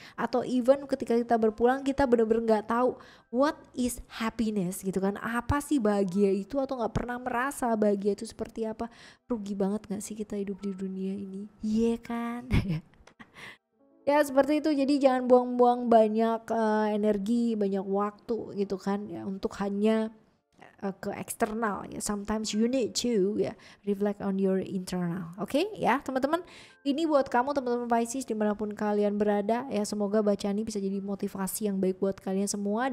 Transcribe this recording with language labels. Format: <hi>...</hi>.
<id>Atau even ketika kita berpulang kita benar-benar nggak tahu</id> <en>what is happiness</en> <id>gitu kan, apa sih bahagia itu, atau nggak pernah merasa bahagia itu seperti apa. Rugi banget gak sih kita hidup di dunia ini, iya kan? Ya seperti itu. Jadi jangan buang-buang banyak energi, banyak waktu gitu kan ya untuk hanya ke eksternal ya.</id> <en>Sometimes you need to ya reflect on your internal.</en> <id>Oke ya teman-teman, ini buat kamu teman-teman Pisces dimanapun kalian berada ya. Semoga bacaan ini bisa jadi motivasi yang baik buat kalian semua.</id>